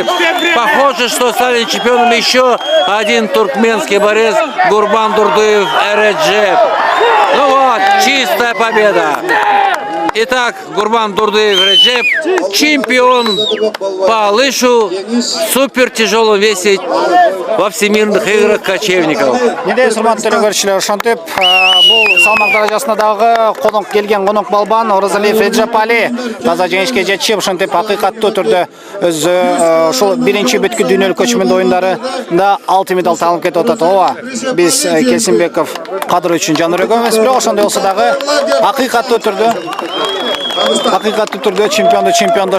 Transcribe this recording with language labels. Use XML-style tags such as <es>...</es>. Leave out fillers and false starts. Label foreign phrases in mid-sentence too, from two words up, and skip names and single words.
<ru>Похоже, что стали чемпионом еще один туркменский борец Гурбандурдиев Реджеп. Ну вот, чистая победа. Итак, Гурбандурдиев Реджеп, чемпион по алышу в супертяжелом весе во всемирных играх кочевников.</ru> <ky>Неден урматтуу көрүүчүлөр, ошентип бул салмак даражасындагы келген конок балбан Оразалиев Реджеп Али таза жеңишке жетишип, ошентип акыйкаттуу түрдө өзү ушул биринчи бүткүл дүйнөлүк көчмөн оюндарында алтын медаль алып кетип атат. Ооба, биз Кельсинбеков Кадыр үчүн жан өрөгөнбүз, бирок ошондой болсо дагы акыйкаттуу түрдө чемпиондош керек.</ky>